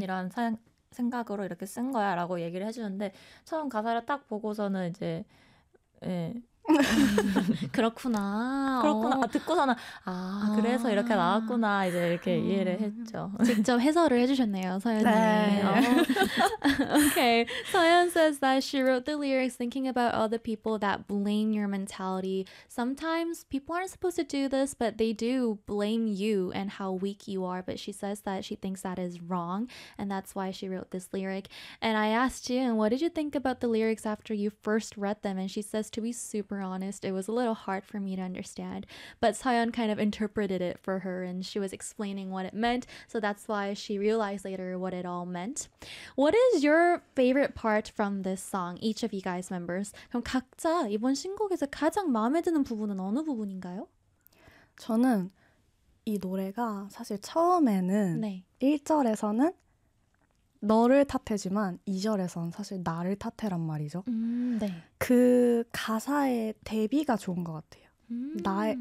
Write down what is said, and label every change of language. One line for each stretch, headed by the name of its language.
Korean: 이런 생각으로 이렇게 쓴 거야 라고 얘기를 해주는데 처음 가사를 딱 보고서는 이제 예 그렇구나 듣고서는 그래서 이렇게 나왔구나 이제 이렇게 이해를 했죠. 직접 해설을 해주셨네요, 서연님. 네.
English: Okay, Soyeon says that she wrote the lyrics thinking about all the people that blame your mentality. Sometimes people aren't supposed to do this, but they do blame you and how weak you are. But she says that she thinks that is wrong, and that's why she wrote this lyric. And I asked Jin, what did you think about the lyrics after you first read them? And she says, to be super honest, it was a little hard for me to understand. But Soyeon kind of interpreted it for her, and she was explaining what it meant. So that's why she realized later what it all meant. What is your favorite part from this song, each of you guys members?
Korean: 그럼 각자 이번 신곡에서 가장 마음에 드는 부분은 어느 부분인가요? 저는 이 노래가 사실 처음에는 네. 1절에서는 너를 탓해지만 2절에서는 사실 나를 탓해란 말이죠. 네. 그 가사의 대비가 좋은 것 같아요.